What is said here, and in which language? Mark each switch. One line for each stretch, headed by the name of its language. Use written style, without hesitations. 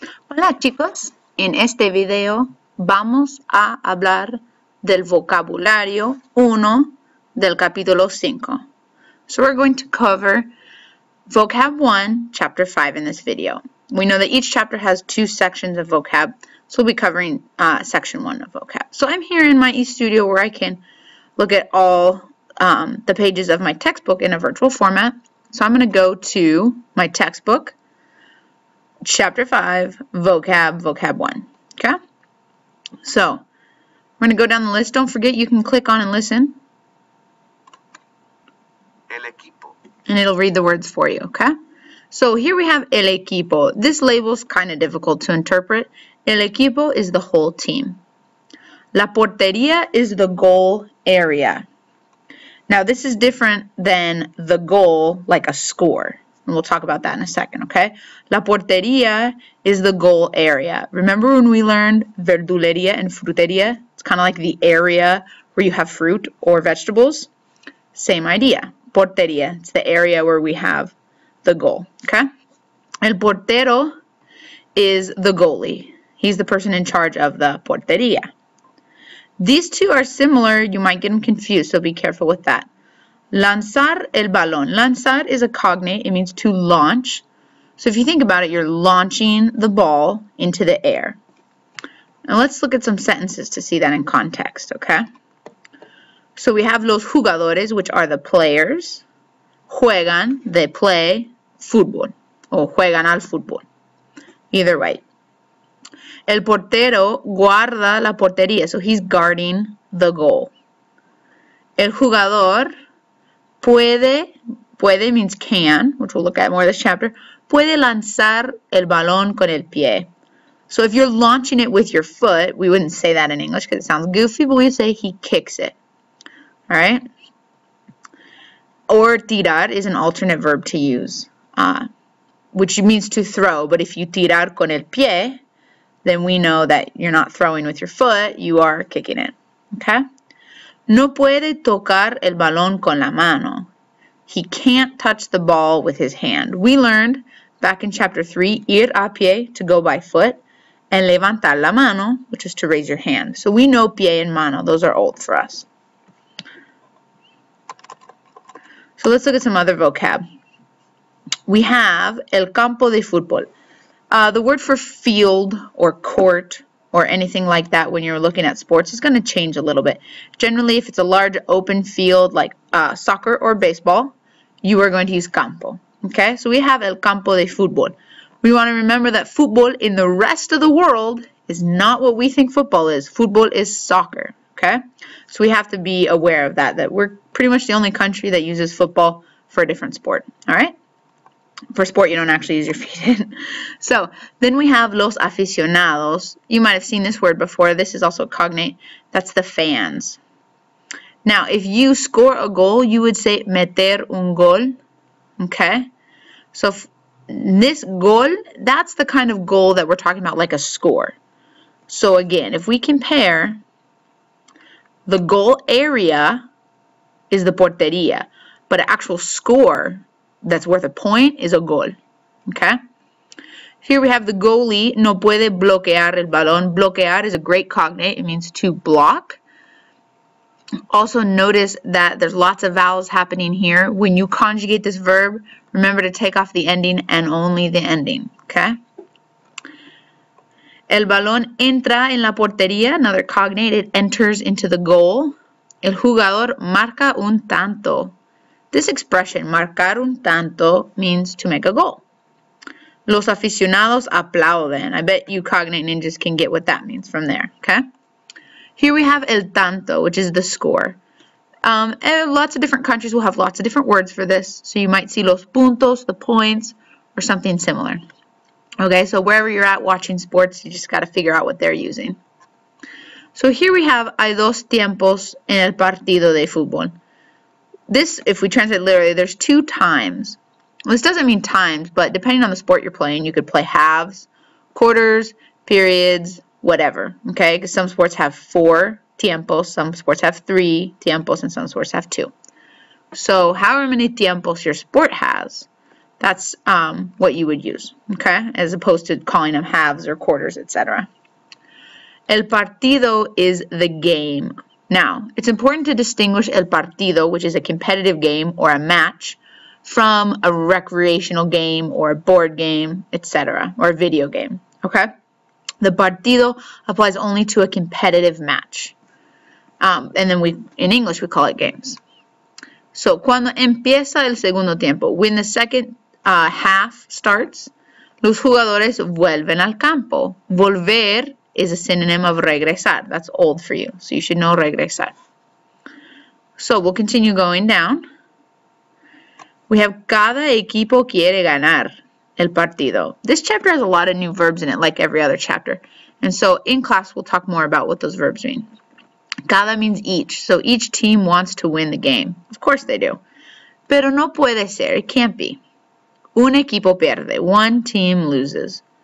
Spanish: Hola chicos, en este video vamos a hablar del vocabulario 1 del capítulo 5.
English: So we're going to cover vocab 1, chapter 5 in this video. We know that each chapter has 2 sections of vocab, so we'll be covering section 1 of vocab. So I'm here in my eStudio where I can look at all the pages of my textbook in a virtual format. So I'm going to go to my textbook, Chapter 5, vocab 1. Okay? So, we're going to go down the list. Don't forget you can click on and listen.
Spanish: El equipo.
English: And it'll read the words for you, okay? So, here we have el equipo. This label's kind of difficult to interpret. El equipo is the whole team. La portería is the goal area. Now, this is different than the goal, like a score. And we'll talk about that in a second, okay? La portería is the goal area. Remember when we learned verdulería and frutería? It's kind of like the area where you have fruit or vegetables. Same idea. Portería. It's the area where we have the goal, okay? El portero is the goalie. He's the person in charge of the portería. These two are similar. You might get them confused, so be careful with that.
Spanish: Lanzar el balón.
English: Lanzar is a cognate. It means to launch. So if you think about it, you're launching the ball into the air. Now let's look at some sentences to see that in context, okay? So we have
Spanish: los jugadores,
English: which are the players.
Spanish: Juegan,
English: they play
Spanish: fútbol. O juegan al fútbol.
English: Either way.
Spanish: El portero guarda la portería.
English: So he's guarding the goal.
Spanish: El jugador puede
English: means can, which we'll look at more this chapter.
Spanish: Puede lanzar el balón con el pie.
English: So if you're launching it with your foot, we wouldn't say that in English because it sounds goofy, but we say he kicks it. All right? Or tirar is an alternate verb to use, which means to throw. But if you
Spanish: tirar con el pie,
English: then we know that you're not throwing with your foot, you are kicking it. Okay?
Spanish: No puede tocar el balón con la mano.
English: He can't touch the ball with his hand. We learned back in chapter 3,
Spanish: ir a pie,
English: to go by foot, and
Spanish: levantar la mano,
English: which is to raise your hand. So we know pie and mano. Those are old for us. So let's look at some other vocab. We have
Spanish: el campo de fútbol.
English: The word for field or court or anything like that when you're looking at sports is going to change a little bit. Generally, if it's a large open field like soccer or baseball, you are going to use campo. Okay, so we have
Spanish: el campo de fútbol.
English: We want to remember that football in the rest of the world is not what we think football is. Football is soccer. Okay, so we have to be aware of that we're pretty much the only country that uses football for a different sport. All right. For sport, you don't actually use your feet in. So, then we have los aficionados. You might have seen this word before. This is also cognate. That's the fans. Now, if you score a goal, you would say
Spanish: meter un gol.
English: Okay? So, this gol, that's the kind of goal that we're talking about, like a score. So, again, if we compare, the goal area is the portería, but an actual score that's worth a point is a gol. Okay? Here we have the goalie,
Spanish: no puede bloquear el balón.
English: Bloquear is a great cognate. It means to block. Also notice that there's lots of vowels happening here. When you conjugate this verb, remember to take off the ending and only the ending. Okay?
Spanish: El balón entra en la portería,
English: another cognate. It enters into the goal.
Spanish: El jugador marca un tanto.
English: This expression,
Spanish: marcar un tanto,
English: means to make a goal.
Spanish: Los aficionados aplauden.
English: I bet you cognate ninjas can get what that means from there, okay? Here we have el tanto, which is the score. And lots of different countries will have lots of different words for this. So you might see
Spanish: los puntos,
English: the points, or something similar. Okay, so wherever you're at watching sports, you just got to figure out what they're using. So here we have
Spanish: hay dos tiempos en el partido de fútbol.
English: This, if we translate literally, there's 2 times. This doesn't mean times, but depending on the sport you're playing, you could play halves, quarters, periods, whatever. Okay, because some sports have 4 tiempos, some sports have 3 tiempos, and some sports have 2. So however many tiempos your sport has, That's what you would use, okay? As opposed to calling them halves or quarters, etc. El partido is the game. Now, it's important to distinguish el partido, which is a competitive game or a match, from a recreational game or a board game, etc., or a video game, okay? The partido applies only to a competitive match. And then in English, we call it games.
Spanish: So, cuando empieza el segundo tiempo,
English: when the second half starts,
Spanish: los jugadores vuelven al campo.
English: Volver is a synonym of regresar. That's old for you, so you should know regresar. So, we'll continue going down. We have
Spanish: cada equipo quiere ganar el partido.
English: This chapter has a lot of new verbs in it, like every other chapter. And so, in class, we'll talk more about what those verbs mean. Cada means each, so each team wants to win the game. Of course they do.
Spanish: Pero no puede ser,
English: it can't be.
Spanish: Un equipo pierde,
English: one team loses.